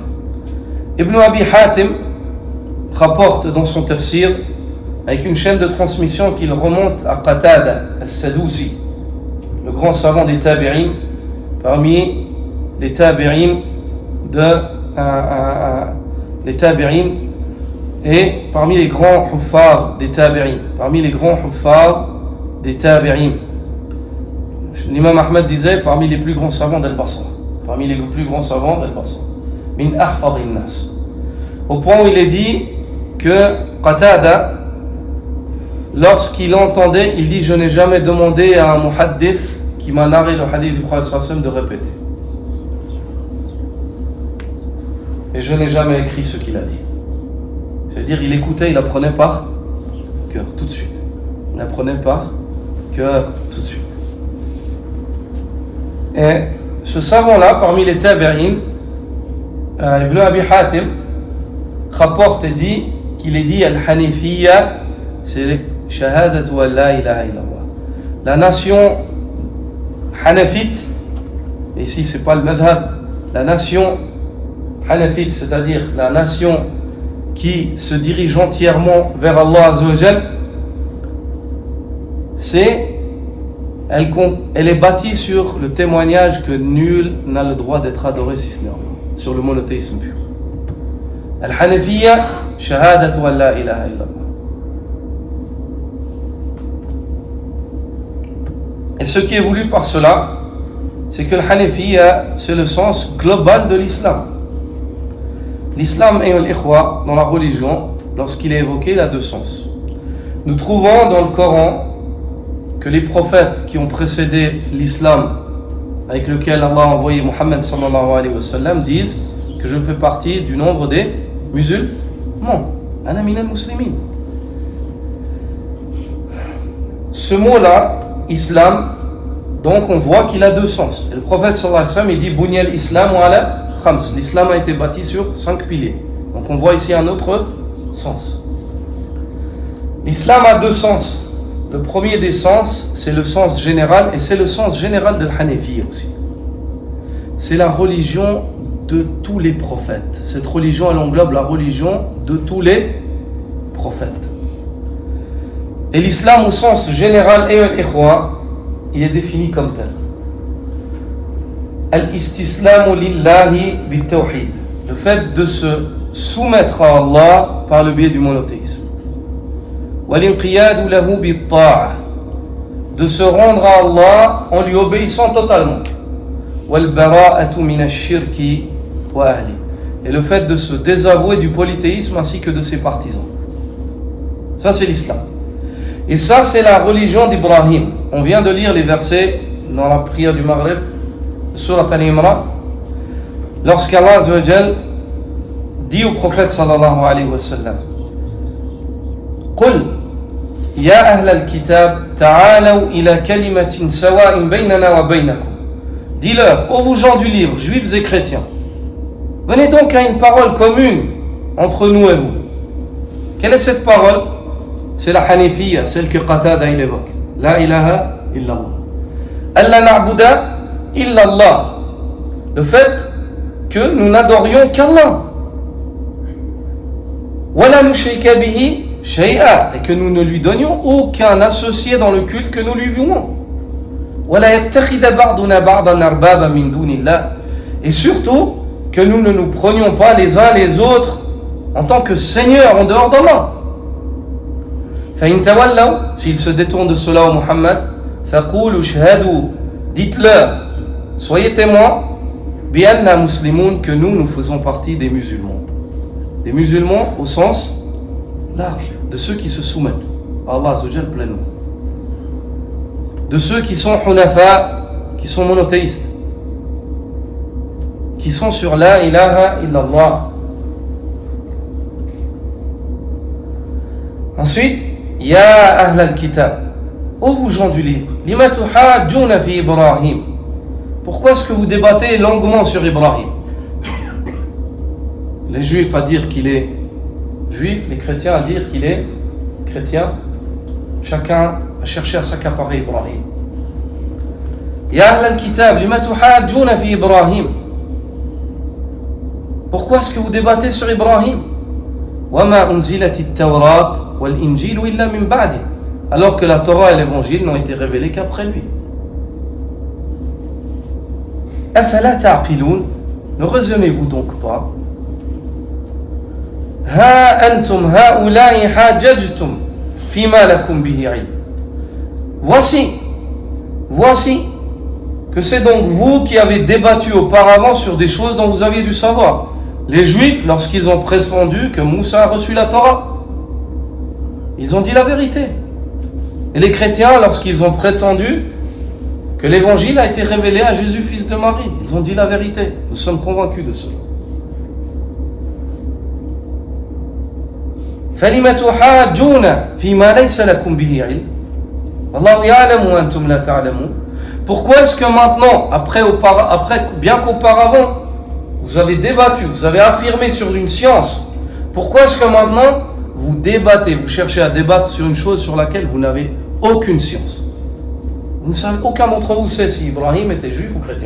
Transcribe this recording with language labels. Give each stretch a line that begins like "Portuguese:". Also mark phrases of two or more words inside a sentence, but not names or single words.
French: Ibn Abi Hatim rapporte dans son tafsir, avec une chaîne de transmission qu'il remonte à Qatada al-Sadusi, le grand savant des tabi'in, parmi les tabi'in les tabi'in et parmi les grands huffaz des tabi'in, parmi les grands huffaz des tabi'in. L'imam Ahmed disait parmi les plus grands savants d'Al-Basra, parmi les plus grands savants d'Al-Basra,
Arabic: مِن أحفظِ الناس.
French: Au point où il est dit que Qatada, lorsqu'il entendait, il dit: je n'ai jamais demandé à un muhaddith qui m'a narré le hadith du Prophète
Arabic: صلى الله عليه وسلم
French: de répéter. Et je n'ai jamais écrit ce qu'il a dit. C'est-à-dire, il écoutait, il apprenait par cœur, tout de suite. Il apprenait par cœur, tout de suite. Et ce savant-là, parmi les tabi'in, Ibn Abi Hatim, rapporte et dit qu'il est dit Al-Hanifiyya, c'est
Arabic: شهادة أن لا إله إلا الله.
French: La nation Hanafite, ici c'est pas le madhab, la nation Hanafite, c'est-à-dire la nation qui se dirige entièrement vers
Arabic: الله عز وجل,
French: elle est bâtie sur le témoignage que nul n'a le droit d'être adoré si ce n'est Allah, sur le monothéisme pur.
Arabic: الحنيفية، شهادة أن لا إله إلا الله.
French: Et ce qui est voulu par cela, c'est que le Hanafiyya, c'est le sens global de l'islam. L'islam et l'ikhwa, dans la religion, lorsqu'il est évoqué, il a deux sens. Nous trouvons dans le Coran que les prophètes qui ont précédé l'islam, avec lequel Allah a envoyé Muhammad
Arabic: صلى الله عليه وسلم,
French: disent que je fais partie du nombre des musulmans.
Arabic: أنا من المسلمين.
French: Ce mot-là, islam, donc on voit qu'il a deux sens. Et le prophète
Arabic: صلى الله عليه وسلم,
French: il dit
Arabic: بني الإسلام وعلى خمس.
French: L'islam a été bâti sur 5 piliers. Donc on voit ici un autre sens. L'islam a deux sens. Le premier des sens, c'est le sens général, et c'est le sens général de l'Hanafiyya aussi. C'est la religion de tous les prophètes. Cette religion, elle englobe la religion de tous les prophètes. Et l'islam au sens général et al-ikhwa, il est défini comme tel.
Arabic: الاستسلام لله بالتوحيد.
French: Le fait de se soumettre à Allah par le biais du monothéisme.
Arabic: والانقياد له بالطاعة.
French: De se rendre à Allah en lui obéissant totalement.
Arabic: والبراءة من الشرك وأهل.
French: et le fait de se désavouer du polythéisme ainsi que de ses partisans. Ça, c'est l'islam. Et ça, c'est la religion d'Ibrahim. On vient de lire les versets dans la prière du Maghrib, Surat Al-Imran, lorsqu'
Arabic: الله عز وجل
French: dit au prophète
Arabic: صلى الله عليه وسلم: قل يا أهل الكتاب تعالوا إلى كلمة سواء بيننا وبينكم.
French: Dis-leur, ô vous gens du livre, juifs et chrétiens, venez donc à une parole commune entre nous et vous. Quelle est cette parole? C'est la Hanifiyya, celle que Qatada il évoque.
Arabic: لا إله إلا الله. الله نعبد إلا الله.
French: Le fait que nous n'adorions qu'Allah.
Arabic: ولا نشرك به شيئا,
French: et que nous ne lui donnions aucun associé dans le culte que nous lui vouons.
Arabic: ولا يتخذ بعضنا بعضا أربابا من دون الله.
French: Et surtout que nous ne nous prenions pas les uns les autres en tant que seigneurs en dehors d'Allah.
Arabic: فَإِن تَوَلَّوْا,
French: s'ils se détournent de cela, au Muhammad,
Arabic: فَقُولُوا شَهَدُوا,
French: dites-leur, soyez témoins,
Arabic: بِأَنَّا مُسْلِمُونَ,
French: que nous faisons partie des musulmans. Des musulmans au sens large, de ceux qui se soumettent à
Arabic: الله عز وجل
French: pleinement. De ceux qui sont hunafa, qui sont monothéistes, qui sont sur
Arabic: لا إله إلا الله.
French: Ensuite,
Arabic: يا أهل الكتاب,
French: ô vous gens du livre,
Arabic: لم تحاجون في إبراهيم,
French: pourquoi est-ce que vous débattez longuement sur Ibrahim? Les juifs à dire qu'il est juif, les chrétiens à dire qu'il est chrétien, chacun a cherché à s'accaparer Ibrahim.
Arabic: يا أهل الكتاب، لم تحاجون في إبراهيم,
French: pourquoi est-ce que vous débattez sur Ibrahim?
Arabic: وما أنزلت التوراة والإنجيل إلا من بعد,
French: alors que la Torah et l'évangile n'ont été révélés qu'après lui.
Arabic: أفلا تعقلون,
French: ne raisonnez-vous donc pas?
Arabic: ها أنتم هؤلاء حاججتم فيما لكم به علم.
French: Voici que c'est donc vous qui avez débattu auparavant sur des choses dont vous aviez du savoir. Les Juifs, lorsqu'ils ont prétendu que Moussa a reçu la Torah, ils ont dit la vérité. Et les chrétiens, lorsqu'ils ont prétendu que l'évangile a été révélé à Jésus, fils de Marie, ils ont dit la vérité. Nous sommes convaincus de cela.
Arabic: فَلِمَ تُحَاجُّونَ فِي مَا لَيْسَ لَكُمْ بِهِ عِلْمٌ وَاللَّهُ يَعْلَمُ وَأَنْتُمْ لَا تَعْلَمُونَ.
French: Pourquoi est-ce que maintenant, après bien qu'auparavant, vous avez débattu, vous avez affirmé sur une science, pourquoi est-ce que maintenant vous débattez, vous cherchez à débattre sur une chose sur laquelle vous n'avez aucune science? Vous ne savez, aucun d'entre vous sait si Ibrahim était juif ou chrétien.